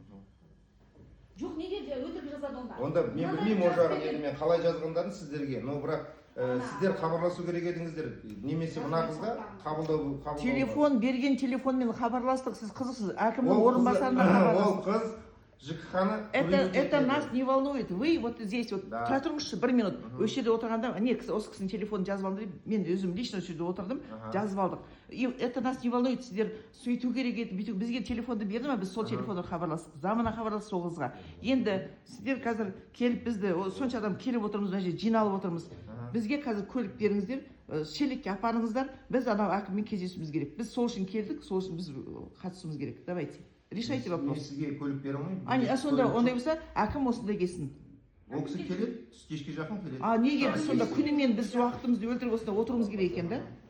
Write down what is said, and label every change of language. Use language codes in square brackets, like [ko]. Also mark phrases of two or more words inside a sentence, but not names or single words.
[kk] Жоқ, неге өтірік жазады онда? Онда мен білмеймін ол жағын, енді мен қалай жазғандарын сіздерге, но бірақ сіздер хабарласу керек едіңіздер, немесе мына қызға қабылдау. Телефон берген телефонмен хабарластық, сіз қызықсыз, әкімнің орынбасарына хабарластық. Ол қыз ЖКХ-ны [ru] Это нас не волнует. Вы вот здесь вот [kk] тұра тұрыңызшы, бір минут. Осы жерде отырғанда, не, осы кісінің телефонын жазып алдым, мен өзім лично осы жерде отырдым, жазып алдық. [ru] И это нас не волнует, [kk] сіздер сөйту керек еді, бүйту. Бізге телефонды берді ма, біз сол телефондан хабарластық. Замана хабарластық сол қызға. Енді сіздер қазір келіп бізді, сонша адам келіп отырмыз, мына жерде жиналып отырмыз. Бізге қазір көлік беріңіздер, шелекке апарыңыздар, біз анау әкіммен кездесуіміз керек. Біз сол үшін келдік, сол үшін біз қатысуымыз керек. [ru] Давайте. Решайте вопрос. [kk] Мен сізге көлік бере алмаймын. Сонда ондай болса, әкім осында келсін. Ол кісі келеді, кешке жақын келеді. Неге біз сонда күнімен біз уақытымызды өлтіріп осында отыруымыз керек екен да?